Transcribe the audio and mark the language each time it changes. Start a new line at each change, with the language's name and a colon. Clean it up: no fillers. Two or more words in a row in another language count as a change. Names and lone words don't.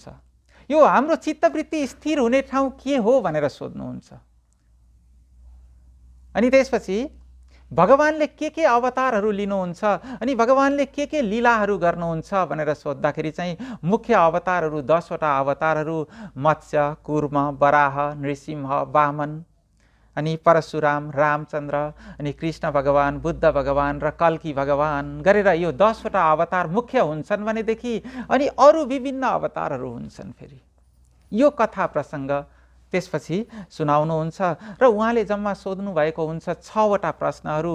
Nepali: यो हाम्रो चित्तवृत्ति स्थिर हुने ठाउँ के हो भनेर सोध्नुहुन्छ। अनि त्यसपछि भगवानले के अवतारहरू लिनुहुन्छ अनि भगवानले के लीलाहरू गर्नुहुन्छ भनेर सोद्धाखेरि चाहिँ मुख्य अवतारहरू 10 वटा अवतारहरू मत्स्य, कुर्म, वराह, नृसिंह, वामन अनि परशुराम, रामचन्द्र अनि कृष्ण भगवान, बुद्ध भगवान र कल्की भगवान गरेर यो 10 वटा अवतार मुख्य हुन्छन् भनेदेखि अनि अरू विभिन्न अवतारहरू हुन्छन्। फेरि यो कथा प्रसङ्ग त्यसपछि सुनाउनुहुन्छ र उहाँले जम्मा सोध्नु भएको हुन्छ 6 वटा प्रश्नहरू।